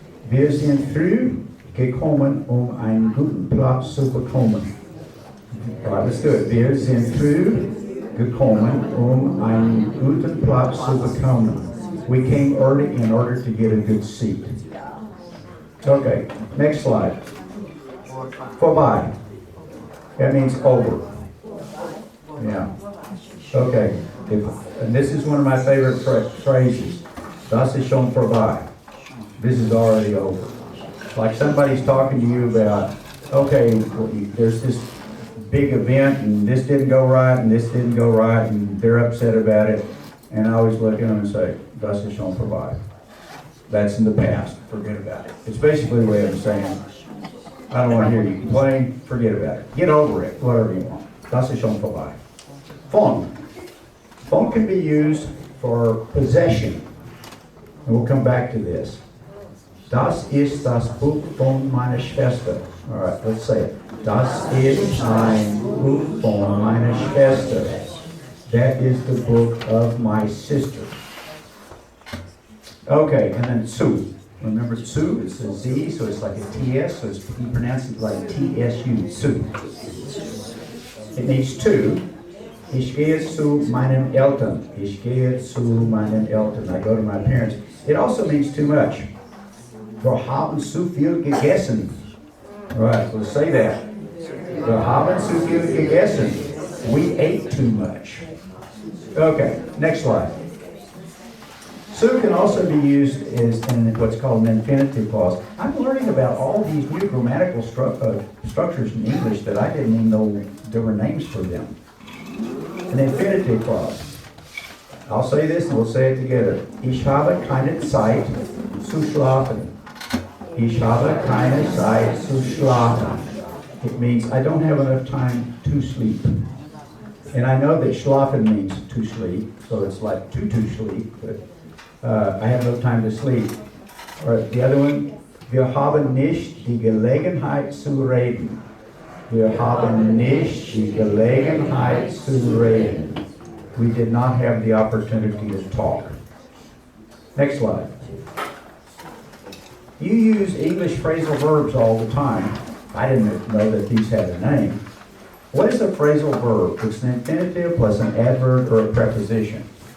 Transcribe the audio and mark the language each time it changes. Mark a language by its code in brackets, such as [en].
[de] Wir sind früh gekommen, einen guten Platz zu bekommen. [en] Right, let's do it. [de] Wir sind früh gekommen, einen guten Platz zu bekommen. [en] We came early in order to get a good seat. Okay, next slide. Vorbei. That means over. Yeah. Okay. And this is one of my favorite phrases. [de] Das ist schon vorbei. [en] This is already over. Like somebody's talking to you about, okay, there's this big event and this didn't go right and this didn't go right and they're upset about it. And I always look at them and say, [de] das ist schon vorbei. [en] That's in the past. Forget about it. It's basically the way I'm saying, I don't want to hear you complain. Forget about it. Get over it. Whatever you want. [de] Das ist schon vorbei. [en] Von. Von can be used for possession. And we'll come back to this. [de] Das ist das Buch von meiner Schwester. [en] All right, let's say it. [de] Das ist ein Buch von meiner Schwester. [en] That is the book of my sister. Okay, and then zu. Remember zu, it's a Z, so it's like a TS, so you pronounce it like TSU, zu. It needs to. [de] Ich gehe zu meinen Eltern. Ich gehe zu meinen Eltern. [en] I go to my parents. It also means too much. [de] Wir haben zu viel gegessen. [en] All right, let's say that. [de] Wir haben zu viel gegessen. [en] We ate too much. Okay, next slide. Su can also be used as in what's called an infinitive clause. I'm learning about all these new grammatical structures in English that I didn't even know there were names for them. An infinitive clause. I'll say this and we'll say it together. [de] Ich habe keine Zeit zu schlafen. Ich habe keine Zeit zu schlafen. [en] It means I don't have enough time to sleep. And I know that schlafen means to sleep, so it's like to sleep, but I have no time to sleep. All right, the other one, [de] wir haben nicht die Gelegenheit zu reden. Wir haben nicht die Gelegenheit zu reden. [en] We did not have the opportunity to talk. Next slide. You use English phrasal verbs all the time. I didn't know that these had a name. What is a phrasal verb? It's an infinitive plus an adverb or a preposition.